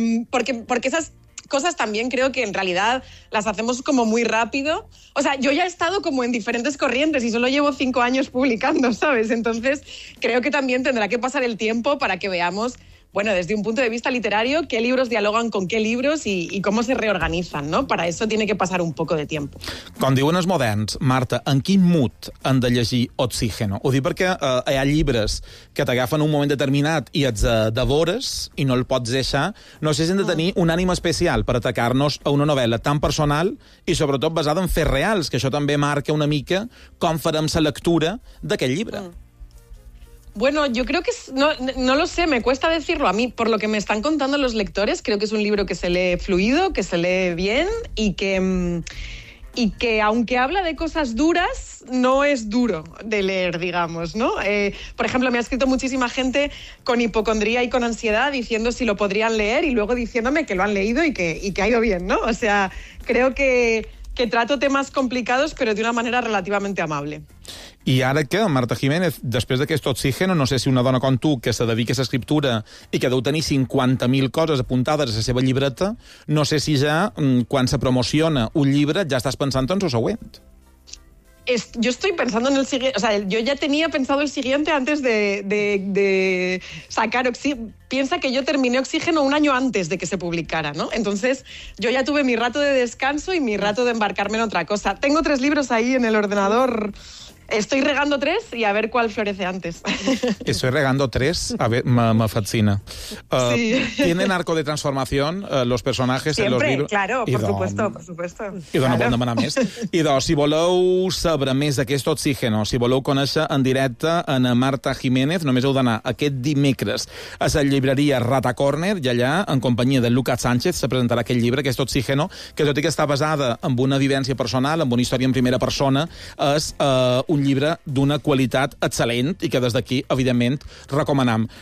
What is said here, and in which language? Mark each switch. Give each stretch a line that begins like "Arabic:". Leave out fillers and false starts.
Spanish: Porque esas cosas también creo que en realidad las hacemos como muy rápido. O sea, yo ya he estado como en diferentes corrientes y solo llevo 5 años publicando, ¿sabes? Entonces creo que también tendrá que pasar el tiempo para que veamos, bueno, desde un punto de vista literario, qué libros dialogan con qué libros y cómo se reorganizan, ¿no? Para eso tiene que pasar un poco de tiempo.
Catalan: Com diuen els moderns, Marta, en quin mood han de llegir Oxígeno? Ho dic perquè hi ha llibres que t'agafen un moment determinat i et devores i no el pots deixar. No sé si hem de tenir un ànim especial per atacar-nos a una novel·la tan personal i sobretot basada en fets reals, que això també marca una mica com farem la lectura d'aquest llibre. Mm.
Spanish: Bueno, yo creo que, no lo sé, me cuesta decirlo a mí. Por lo que me están contando los lectores, creo que es un libro que se lee fluido, que se lee bien y que aunque habla de cosas duras, no es duro de leer, digamos, ¿no? Por ejemplo, me ha escrito muchísima gente con hipocondría y con ansiedad diciendo si lo podrían leer y luego diciéndome que lo han leído y que ha ido bien, ¿no? O sea, creo que trato temas complicados, pero de una manera relativamente amable.
Catalan: I ara què, Marta Jiménez, després d'aquest Oxígeno, no sé si una dona com tu, que se dedica a l'escriptura i que deu tenir 50.000 coses apuntades a la seva llibreta, no sé si ja, quan se promociona un llibre, ja estàs pensant en el següent.
Spanish: Yo estoy pensando en el siguiente, o sea, yo ya tenía pensado el siguiente antes de sacar Oxígeno. Piensa que yo terminé Oxígeno un año antes de que se publicara, ¿no? Entonces, yo ya tuve mi rato de descanso y mi rato de embarcarme en otra cosa. Tengo 3 libros ahí en el ordenador. Estoy regando 3 y a ver cuál florece antes. Estoy regando 3, a ver, me fascina. Sí. ¿Tienen arco de transformación los personajes siempre, en los libros? Claro, por supuesto.
Catalan: I d'on no demanar més. I d'on, si voleu saber més d'aquest Oxígeno, si voleu conèixer en directe en Marta Jiménez, només heu d'anar aquest dimecres a la llibreria Rata Corner i allà, en companyia de Lucas Sánchez, se presentarà aquest llibre, aquest Oxígeno, que tot i que està basada en una vivència personal, en una història en primera persona, és un llibre d'una qualitat excel·lent i que des d'aquí, evidentment, recomanam.